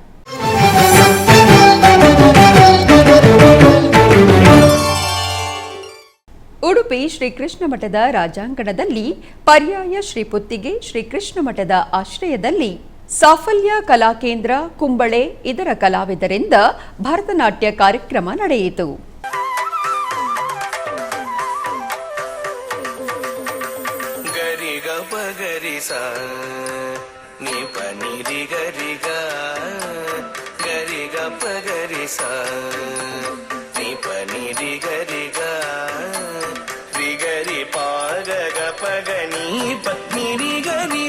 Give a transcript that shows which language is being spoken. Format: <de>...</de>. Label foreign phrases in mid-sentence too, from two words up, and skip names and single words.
<kn>ಉಡುಪಿ ಶ್ರೀಕೃಷ್ಣ ಮಠದ ರಾಜಾಂಗಣದಲ್ಲಿ ಪರ್ಯಾಯ ಶ್ರೀ ಪುತ್ತಿಗೆ ಶ್ರೀಕೃಷ್ಣ ಮಠದ ಆಶ್ರಯದಲ್ಲಿ ಸಾಫಲ್ಯ ಕಲಾಕೇಂದ್ರ ಕುಂಬಳೆ ಇದರ ಕಲಾವಿದರಿಂದ ಭರತನಾಟ್ಯ ಕಾರ್ಯಕ್ರಮ ನಡೆಯಿತು. ನಿ ಪನಿ ರಿ ಗರಿ ಗ ಗರಿ ಗ ಪ ಗರಿ ಸ ನಿ ಪನಿ ರಿ ಗರಿ ಗ ರಿ ಗರಿ ಪ ಗ ಗ ಪ ಗ ನಿ ಪ ನಿ ರಿ ಗರಿ</kn>